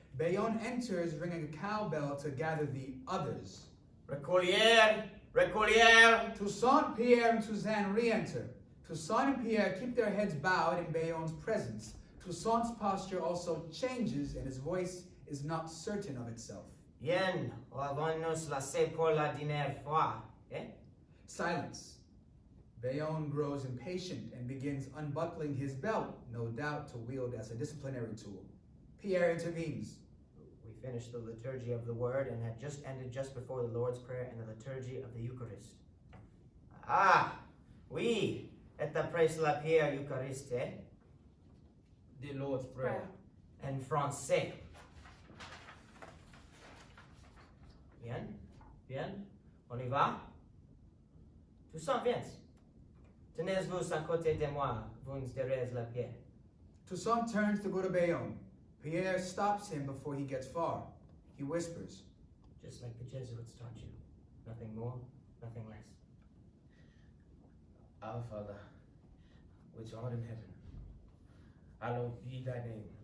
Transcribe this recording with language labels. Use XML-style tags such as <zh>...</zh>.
<en>Bayon enters, ringing a cowbell to gather the others. Recolliere! Recolliere! Toussaint, Pierre, and Suzanne re-enter. Toussaint and Pierre keep their heads bowed in Bayon's presence. Toussaint's posture also changes and his voice is not certain of itself.</en> <fr>Bien, avons-nous laissé pour la dernière fois, eh?</fr> <en>Silence. Bayon grows impatient and begins unbuckling his belt, no doubt to wield as a disciplinary tool. Pierre intervenes. We finished the liturgy of the word and had just ended just before the Lord's Prayer and the liturgy of the Eucharist.</en> <fr>Ah, oui, et après la prière Euchariste, eh?</fr> <en>The Lord's Prayer.</en> <fr>En français. Bien, bien, on y va? Toussaint, viens. Tenez-vous à côté de moi, vous direz la prière.</fr> <en>Toussaint turns to go to Bayon. Pierre stops him before he gets far. He whispers. Just like the Jesuits taught you. Nothing more, nothing less. Our Father, which art in heaven, hallowed be thy name.</en>